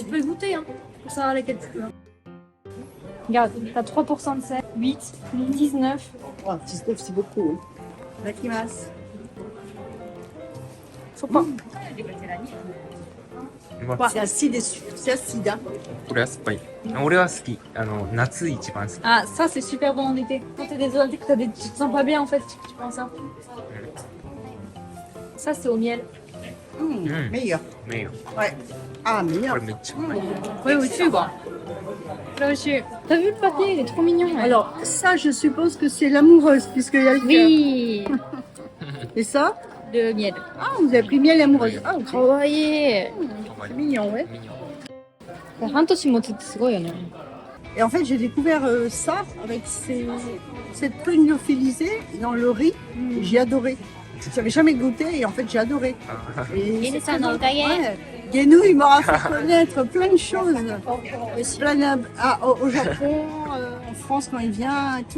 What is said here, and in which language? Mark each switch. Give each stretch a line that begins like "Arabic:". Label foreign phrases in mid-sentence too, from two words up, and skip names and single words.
French: tu peux le goûter hein, pour savoir lesquels tu veux. Regarde, t'as 3% de sel, 8, 19. oh, 19, c'est beaucoup. Dakimasu. Faut pas. C'est acide et sucre. C'est acide. Hein.
Japanese: これは酸っぱい。俺は好き。夏一番好き。
French: Ah, ça c'est super bon en été. Quand t'es désolé, que tu te sens pas bien en fait, tu prends ça. Ça c'est au miel. Meilleur. 名誉。 Ouais. Ah,
Japanese: こ
French: meilleur.
Japanese: れめっちゃうまい。
French: Oui, au-dessus quoi. Là aussi. T'as vu le papier, il est trop mignon. Ouais. Alors, ça, je suppose que c'est l'amoureuse, puisqu'il y a le cœur. Oui, Et ça? le miel. Ah, vous avez pris miel amoureuse. Ah, ok. Kawaii. C'est mignon, ouais.
Japanese: 半年持つってすごいよね。
French: Et en fait, j'ai découvert ça avec cette prune lyophilisée dans le riz. J'ai adoré. J'avais jamais goûté et en fait, j'ai adoré. Et Et c'est ça, très non, bon. taillé. Ouais. Guénou, il m'aura fait connaître plein de choses. Plein au Japon, en France quand il vient et tout.